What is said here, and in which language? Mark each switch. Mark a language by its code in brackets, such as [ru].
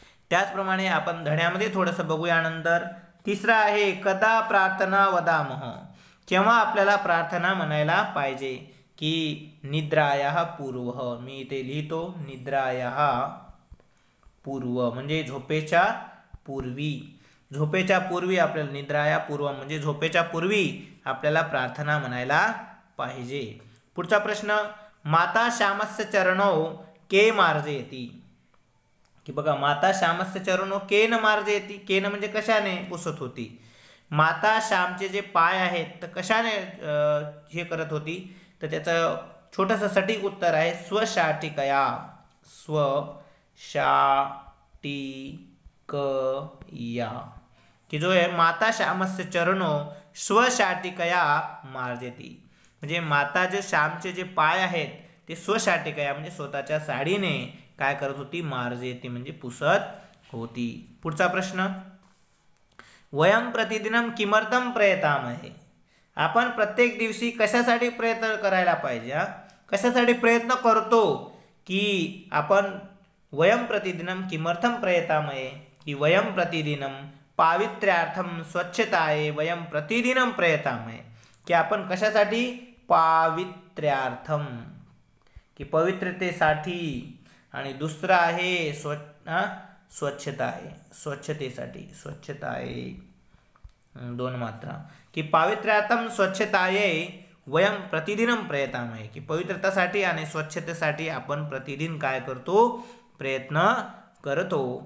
[mr] त्याचप्रमाणे आपण धड्यामध्ये थोडंसं बघूया नंतर। तिसरा आहे [sa] कदा प्रार्थना वदामः, [mr] केव्हा आपल्याला प्रार्थना म्हणायला पाहिजे। की [sa] निद्रायाः पूर्वः, [mr] मी इथे लिहितो निद्रायाः पूर्व म्हणजे झोपेच्या पूर्वी, झोपेच्या पूर्वी आपल्याला निद्राया पूर्व म्हणजे झोपेच्या पूर्वी आपल्याला प्रार्थना म्हणायला पाहिजे। [sa] पुढचा प्रश्न, माता श्यामस्य चरणौ के मार्जयति। [mr] की बघा [sa] माता श्यामस्य चरणौ केन मार्जयति, [mr] केन म्हणजे कशाने पुसत होती। माता श्यामचे जे पाय आहेत तर कशाने हे करत होती, तर त्याचं छोटंसं सटीक उत्तर आहे स्वशाटिकया, स्वशाटिकया। की जो आहे [sa] माता श्यामस्य चरणो स्वशाटिकया मार्जयति, [mr] म्हणजे माता जे श्यामचे जे पाय आहेत ते स्वशाटिकया म्हणजे स्वतःच्या साडीने काय करत होती, मार्जयति म्हणजे पुसत होती। [sa] पुढचा प्रश्न, वयम प्रतिदिनम किमर्थम प्रयतामहे। [mr] आपण प्रत्येक दिवशी कशासाठी प्रयत्न करायला पाहिजे, कशासाठी प्रयत्न करतो। की आपण [sa] वयम प्रतिदिनम किमर्थम प्रयतामहे, की वयम प्रतिदिनम पावित्र्यार्थम स्वच्छताये वयम प्रतिदिनम प्रयतामहे। [mr] की आपण कशासाठी, पावित्र्यार्थम की पवित्रतेसाठी, आणि दुसरा आहे स्वच्छता आहे, स्वच्छतेसाठी, स्वच्छता आहे 2 मात्रा। की [sa] पावित्र्यार्थम स्वच्छताये वयम प्रतिदिनम प्रयतामहे, [mr] की पवित्रतासाठी आणि स्वच्छतेसाठी आपण प्रतिदिन काय करतो, प्रयत्न करतो।